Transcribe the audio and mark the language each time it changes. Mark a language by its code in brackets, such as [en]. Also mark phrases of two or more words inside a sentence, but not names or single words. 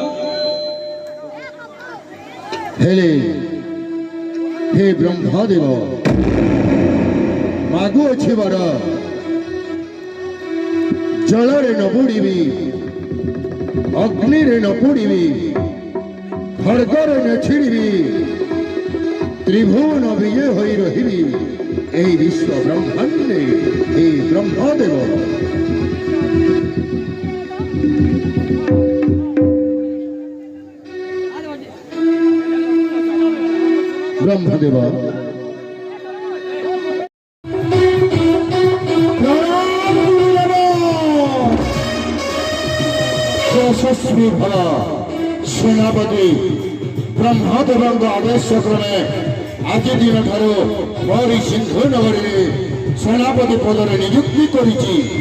[or] ହେଲେ ହେ ବ୍ରହ୍ମଦେବ ମାଗୁ ଅଛି ବର ଜଳରେ ନ ବୁଡ଼ିବି ଅଗ୍ନି ରେ ନ ପୋଡ଼ିବି ଖଡ୍ଗରେ ନ ଛିଡ଼ିବି ତ୍ରିଭୁବନ ବିଜୟ ହୋଇ ରହିବି ଏହି ବିଶ୍ୱ ବ୍ରହ୍ମାଣ୍ଡେ ହେ ବ୍ରହ୍ମଦେବ ବ୍ରହ୍ମଦେବ ଯଶସ୍ୱୀ ଭଲ ସେନାପତି ବ୍ରହ୍ମଦେବ ଆଦେଶ କ୍ରମେ ଆଜି ଦିନ ଠାରୁ ମୋର ସିନ୍ଧୁ ନଗରୀ ସେନାପତି ପଦରେ ନିଯୁକ୍ତି କରିଛି।